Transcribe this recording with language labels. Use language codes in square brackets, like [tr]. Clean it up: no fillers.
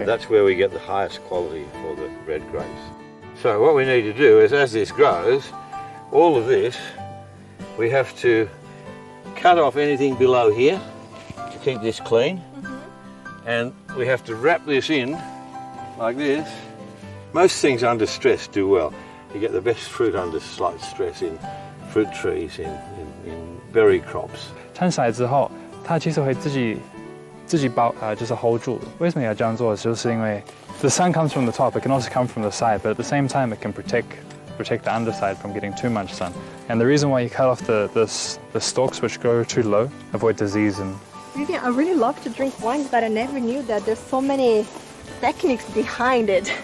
[en] And that's where we get the highest quality for the red grapes. So what we need to do is, as this grows, all of this, we have to cut off anything below here to keep this clean. And we have to wrap this in like this. Most things under stress do well. You get the best fruit under slight stress in fruit trees, in berry crops. [zh] 摊起来之后，它其实会自己包就是 hold 住。为什么要这样做？就是因为 [en] the sun comes from the top, it can also come from the side, but at the same time it can protect the underside from getting too much sun. And the reason why you cut off the stalks which grow too low, avoid disease and. Vivian, I really love to drink wines, but I never knew that there's so many techniques behind it.